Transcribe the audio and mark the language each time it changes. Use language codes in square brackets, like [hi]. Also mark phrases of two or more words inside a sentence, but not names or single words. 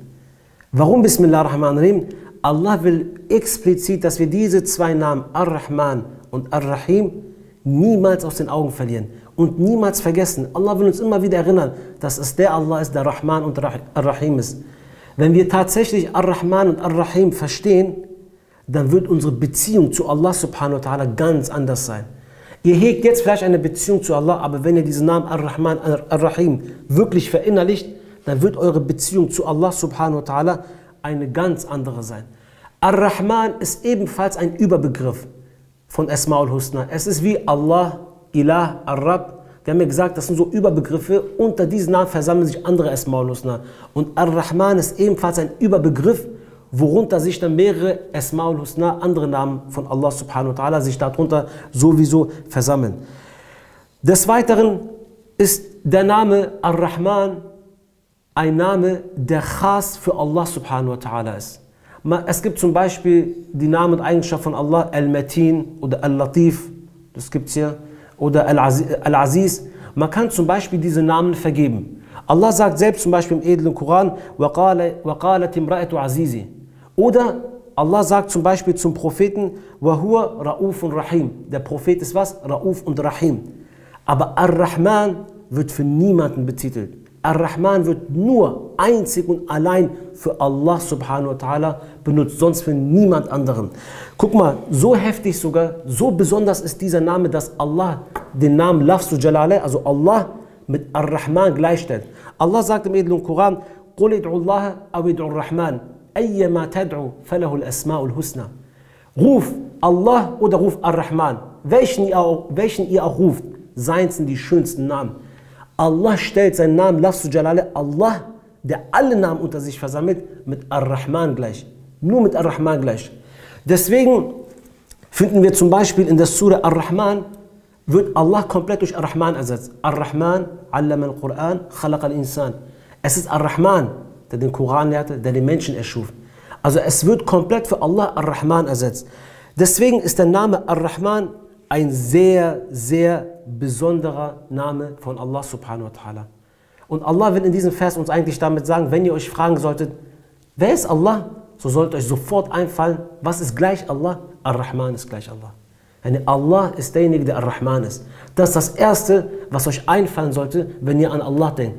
[de] Warum Bismillahirrahmanirrahim? Allah will explizit, dass wir diese 2 Namen, Ar-Rahman und Ar-Rahim, niemals aus den Augen verlieren und niemals vergessen. Allah will uns immer wieder erinnern, dass es der Allah ist, der Rahman und Ar-Rahim ist. Wenn wir tatsächlich Ar-Rahman und Ar-Rahim verstehen, dann wird unsere Beziehung zu Allah [ar] سبحانه وتعالى [de] ganz anders sein. Ihr hegt jetzt vielleicht eine Beziehung zu Allah, aber wenn ihr diesen Namen Ar-Rahman, Ar-Rahim wirklich verinnerlicht, dann wird eure Beziehung zu Allah [ar] سبحانه وتعالى [de] eine ganz andere sein. Ar-Rahman ist ebenfalls ein Überbegriff von [ar] الأسماء الحسنى. [de] Es ist wie Allah, Ilah, Ar-Rab. Wir haben ja gesagt, das sind so Überbegriffe. Unter diesen Namen versammeln sich andere [ar] الأسماء الحسنى. [de] Und Ar-Rahman ist ebenfalls ein Überbegriff, worunter sich dann mehrere [ar] الأسماء الحسنى, [de] andere Namen von Allah [ar] سبحانه وتعالى, [de] sich darunter sowieso versammeln. Des Weiteren ist der Name Ar-Rahman ein Name, der khas für Allah [ar] سبحانه وتعالى [de] ist. Es gibt zum Beispiel die Namen und Eigenschaften von Allah, Al-Matin oder Al-Latif, das gibt es hier, oder Al-Aziz. Man kann zum Beispiel diese Namen vergeben. Allah sagt selbst zum Beispiel im edlen Koran, [ar] وَقَالَتِ امْرَأَةُ عَزِيزِ. [de] Oder Allah sagt zum Beispiel zum Propheten, [ar] وَهُوَ رَؤُوفٌ رَحِيمٌ. [de] Der Prophet ist was? Ra'uf und Rahim. Aber Ar-Rahman wird für niemanden betitelt. Ar-Rahman wird nur einzig und allein für Allah [ar] سبحانه وتعالى [de] benutzt, sonst für niemand anderen. Guck mal, so heftig sogar, so besonders ist dieser Name, dass Allah den Namen [ar] لفظ الجلالة, [de] also Allah, mit Ar-Rahman gleichstellt. Allah sagt im edlen Koran, [ar] قُلِ ادْعُوا اللَّهَ أَوْ ادْعُوا الرَّحْمَنَ أَيَّمَا تَدْعُوا فَلَهُ الْأَسْمَاءُ الْحُسْنَى. [de] Ruf Allah oder ruf Ar-Rahman. Welchen ihr auch ruft, seien es die schönsten Namen. Allah stellt seinen Namen [ar] لفظ الجلالة, [de] Allah, der alle Namen unter sich versammelt, mit Ar-Rahman gleich. Nur mit Ar-Rahman gleich. Deswegen finden wir zum Beispiel in der Surah Ar-Rahman, wird Allah komplett durch Ar-Rahman ersetzt. [ar] الرحمن علم القرآن خلق الإنسان. [de] Es ist Ar-Rahman, der den Koran lehrte, der den Menschen erschuf. Also es wird komplett für Allah Ar-Rahman ersetzt. Deswegen ist der Name Ar-Rahman ein sehr, sehr besonderer Name von Allah [ar] سبحانه وتعالى. [de] Und Allah will in diesem Vers uns eigentlich damit sagen, wenn ihr euch fragen solltet, wer ist Allah? So sollte euch sofort einfallen, was ist gleich Allah? Ar-Rahman ist gleich Allah. Allah ist derjenige, der Ar-Rahman ist. Das ist das Erste, was euch einfallen sollte, wenn ihr an Allah denkt.